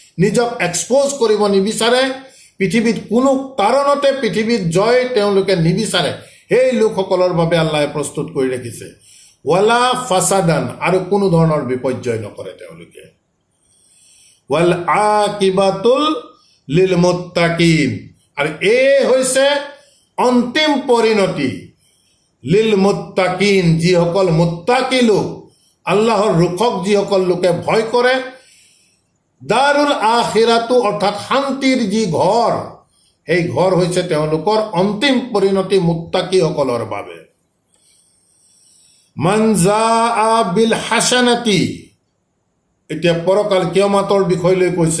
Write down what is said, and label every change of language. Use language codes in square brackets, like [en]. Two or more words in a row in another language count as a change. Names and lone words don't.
[as] নিজক এক্সপ'জ কৰিব নিবিচাৰে, পৃথিৱীত কোনো কাৰণতে পৃথিৱীত জয় তেওঁলোকে নিবিচাৰে, সেই লোকসকলৰ বাবে আল্লাহে প্ৰস্তুত কৰি ৰাখিছে। [ar] ولا فسادا, [as] আৰু কোনো ধৰণৰ বিপৰ্যয় নকৰে তেওঁলোকে। [ar] والعاقبة للمتقين, [as] আৰু এই হৈছে অন্তিম পৰিণতি [ar] للمتقين, [as] যিসকল মুত্তাকি লোক, আল্লাহৰ ৰুখক যিসকল লোকে ভয় কৰে। [ar] دار الآخرة [as] অৰ্থাৎ শান্তিৰ যি ঘৰ, সেই ঘৰ হৈছে তেওঁলোকৰ অন্তিম পৰিণতি মুত্তাকিসকলৰ বাবে। [ar] من جاء بالحسنة, [as] এতিয়া পৰকাল কিয়ামতৰ বিষয় লৈ কৈছে।